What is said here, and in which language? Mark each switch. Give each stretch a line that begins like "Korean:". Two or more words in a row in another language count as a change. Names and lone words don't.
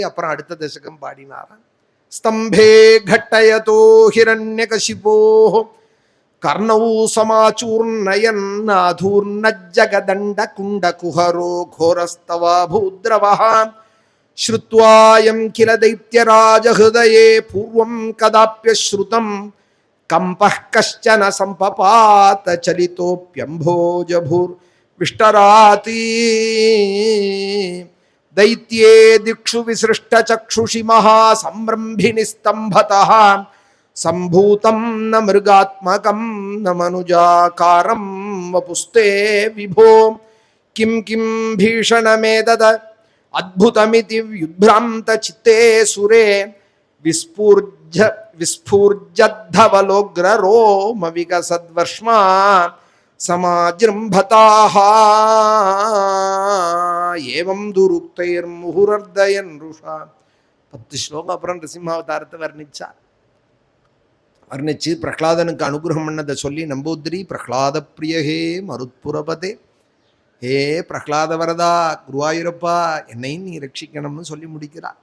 Tamil: அப்புறம் அடுத்த தசகம் பாடினாராம்.
Sanskrit: स्तम्भे घट्टयतो हिरण्यकशिपोः कर्णौ समाचूर्णयन्नाघूर्णज्जगदण्ड कुण्डकुहरो घोरस्तवा भूद्रवः श्रुत्वायं किल दैत्यराजहृदये पूर्वं कदाप्यश्रुतं कम्पः कश्चन सम्पपात चलितोऽप्यम्भोजभूर् विष्टरात् दैत्ये दिक्षु विसृष्ट चक्षुषि महासंरंभिनि स्तंभतः संभूतं न मृगात्मकं न मनुजाकारं वपुस्ते विभो किं किं भीषणमेतद अद्भुतमिति व्युभ्रान्त चित्ते सुरे विस्फूर्जद्धवलोग्र रोम विकसद्वर्ष्मा समाजृम्भताः एवम् दृक्तैर् मुहुरर्दयन् रुषा.
Tamil: 10 ஸ்லோகம் அப்புறம் நிருசிம்மாவதாரத்தை வர்ணிச்சு பிரகலாதனுக்கு அனுகிரகம் பண்ணதை சொல்லி, நம்பூதிரி
Sanskrit: प्रह्लाद प्रियहे मरुत्पुरपते,
Tamil: ஹே பிரகலாத வரதா குருவாயூரப்பா என்னையும் நீ ரட்சிக்கணும்னு சொல்லி முடிக்கிறார்.